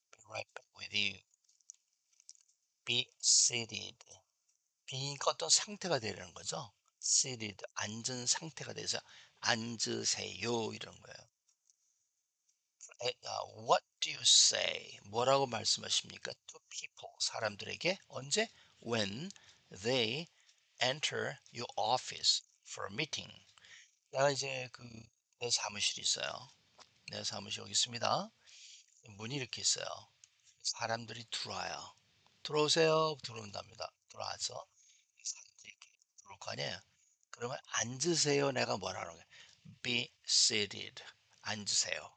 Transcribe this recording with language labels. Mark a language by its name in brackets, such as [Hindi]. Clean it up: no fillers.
[English] right back with you. Be seated. [Korean] be니까 어떤 상태가 되려는 거죠. seated, 앉은 상태가 돼서 앉으세요 이런 거예요. [English] What do you say? [Korean] 뭐라고 말씀하십니까? [English] To people, [Korean] 사람들에게 언제? [English] When they enter your office for a meeting. [Korean] 내가 이제 내 사무실이 있어요. 내 사무실 여기 있습니다. 문이 이렇게 있어요. 사람들이 들어와요. 들어오세요. 들어온답니다. 들어와서 사람들이 이렇게 들어올 거 아니에요. 그러면 앉으세요. 내가 뭐라 하는 거예요? [English] Be seated. [Korean] 앉으세요.